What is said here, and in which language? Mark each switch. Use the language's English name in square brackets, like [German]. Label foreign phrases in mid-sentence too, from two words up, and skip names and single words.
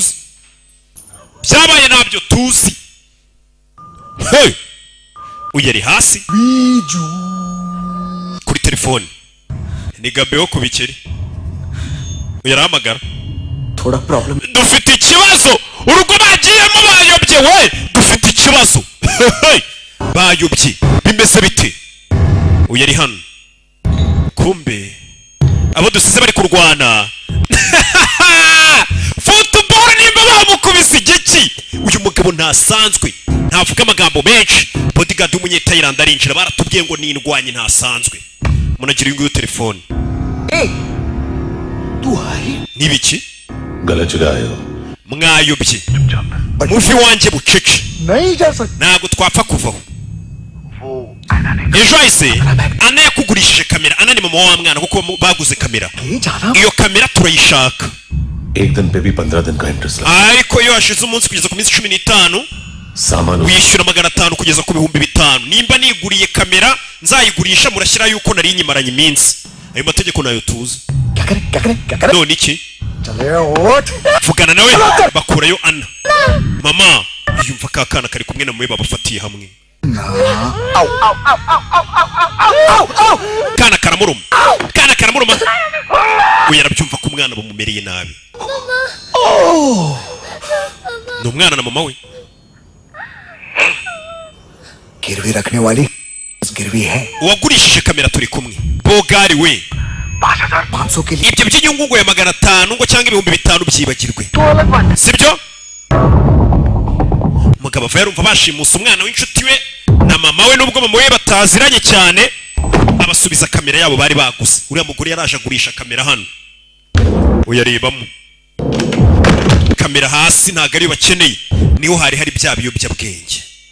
[Kinyarwanda] tuzi hey uyeri hasi kuri telefone ni Gabeo ku bikeri uyarahamagara [Hindi] थोड़ा प्रॉब्लम [Kinyarwanda] dufite ikibazo urugo bagiyemo bayobye we dufite ikibazo bayobye bimeze bite uyeri hano kumbe abo dusize bari kurwana football nimba bamukubise igiki uyu mugabo ntasanzwe ntavuga amagambo menshi bodyguard w'umunyetayirand arinjira baratubwiye ngo nindwanye ntasanzwe munagira ingo yo telefone nibiki [Hindi] गलत जगह आए हो [Kinyarwanda] mwayobye muvi wanjye bucece ntabwo twapfa kuvaho ejo hahise Anna yakugurishije kamera Anna ni mama wa mwana kuko baguze kamera iyo kamera turayishaka [Hindi] एक दिन पे भी 15 दिन का इंटरेस्ट लगा [Kinyarwanda] ariko iyo hashize umunsi kugeza ku minsi 15 [Hindi] सामान [Kinyarwanda] wishyura 500 kugeza ku 5,000 nimba niguriye kamera nzayigurisha murashyira yuko nari nyimaranye iminsi ayo mategeko nayo tuzi none iki vugana nawe bakurayo Anna mama yumva kakana kari kumwe na mwe babafatiye hamwe kana karamuruma uyu arabyumva ko umwana bamumereye nabi ni umwana na mama we [Hindi] गिरवी रखने वाली गिरवी है [Kinyarwanda] uwagurishije kamera turi kumwe bogari we [Hindi] 500 के लिए [Kinyarwanda] ibyo by'inyungu ngo ya 500 ngo cyangwa 5,000 byibagirwe sibyo umugabo ava yarumva bashimusa umwana w'inshuti we na mama we nubwo mama we bataziranye cyane abasubiza kamera yabo bari baguze uriya mugore yaraje agurisha kamera hano uyarebamo kamera hasi ntago ari bakeneye niho hari bya biyobyabwenge